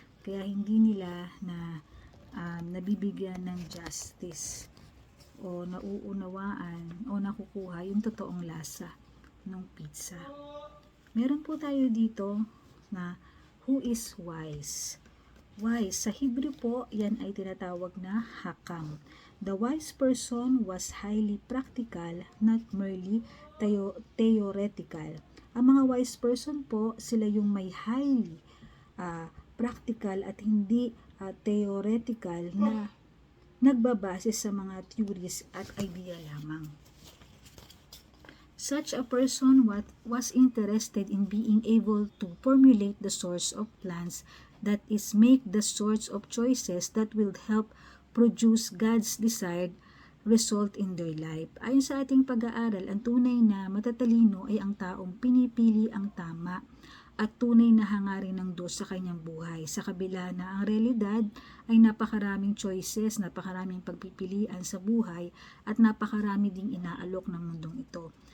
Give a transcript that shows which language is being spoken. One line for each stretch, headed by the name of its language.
Filipino: Kaya hindi nila nabibigyan ng justice o nauunawaan o nakukuha yung totoong lasa ng pizza. Meron po tayo dito na
English: who is wise.
Filipino: Wise, sa Hebrew po, yan ay tinatawag na hakam.
English: The wise person was highly practical, not merely theoretical.
Filipino: Ang mga wise person po, sila yung may highly practical at hindi theoretical na nagbabase sa mga theories at idea lamang.
English: Such a person was interested in being able to formulate the source of plans, that is, make the sorts of choices that will help produce God's desired result in their life.
Filipino: Ayon sa ating pag-aaral, ang tunay na matatalino ay ang taong pinipili ang tama at tunay na hangarin ng Diyos sa kanyang buhay. Sa kabila na ang realidad ay napakaraming choices, napakaraming pagpipilian sa buhay at napakarami ding inaalok ng mundong ito.